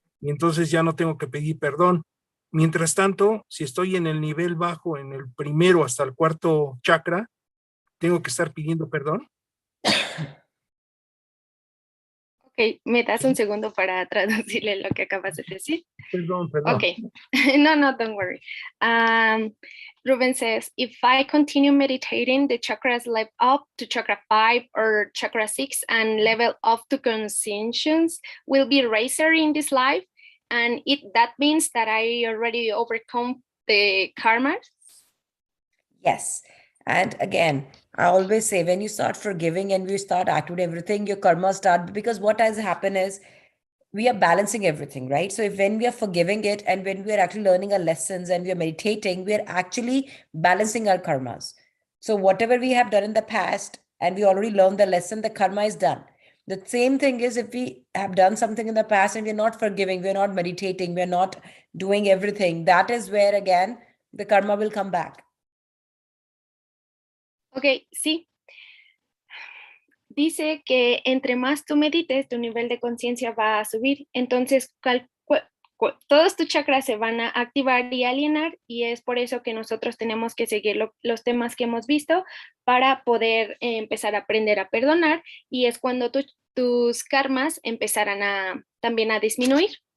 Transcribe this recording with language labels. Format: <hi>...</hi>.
<es>Y entonces ya no tengo que pedir perdón. Mientras tanto, si estoy en el nivel bajo, en el primero hasta el cuarto chakra, tengo que estar pidiendo perdón. Ok, me das un segundo para traducirle lo que acabas de decir. Perdón, perdón.</es> <en>Okay, no, don't worry. Ruben says, if I continue meditating, the chakras level up to chakra 5 or chakra 6 and level up to conscience will be racer in this life. And that means that I already overcome the karma. Yes. And again, I always say when you start forgiving and you start acting everything, your karma start, because what has happened is we are balancing everything, right? So if when we are forgiving it and when we are actually learning our lessons and we are meditating, we are actually balancing our karmas. So whatever we have done in the past and we already learned the lesson, the karma is done. The same thing is if we have done something in the past and we're not forgiving, we're not meditating, we're not doing everything, that is where again the karma will come back.</en> <es>Ok, sí. Dice que entre más tú medites, tu nivel de conciencia va a subir. Entonces, todos tus chakras se van a activar y alienar, y es por eso que nosotros tenemos que seguir los temas que hemos visto para poder empezar a aprender a perdonar, y es cuando tus karmas empezarán también a disminuir.</es>